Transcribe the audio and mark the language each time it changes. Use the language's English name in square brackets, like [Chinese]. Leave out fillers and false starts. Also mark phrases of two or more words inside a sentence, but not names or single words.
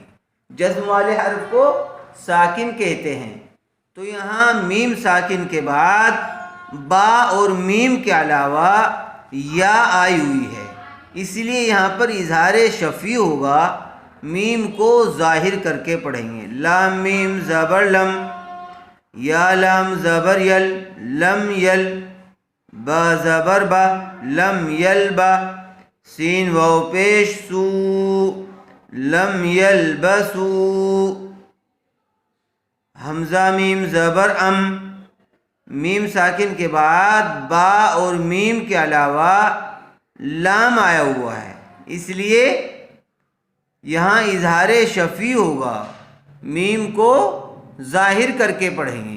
[Urdu] جزم والے حرف کو ساکن کہتے ہیں، تو یہاں میم ساکن کے بعد با اور میم کے علاوہ یا آئی ہوئی ہے، اس لیے یہاں پر اظہار شفوی ہوگا، میم کو ظاہر کر کے پڑھیں گے۔ لام میم زبر لم، یا لام زبر یل، لم یل، با زبر با، لم یل با، سین واو پیش سو، لم یل بسو۔ حمزہ میم زبر ام، میم ساکن کے بعد با اور میم کے علاوہ لام آیا ہوا ہے، اس لیے یہاں اظہار شفوی ہوگا، میم کو ظاہر کر کے پڑھیں گے۔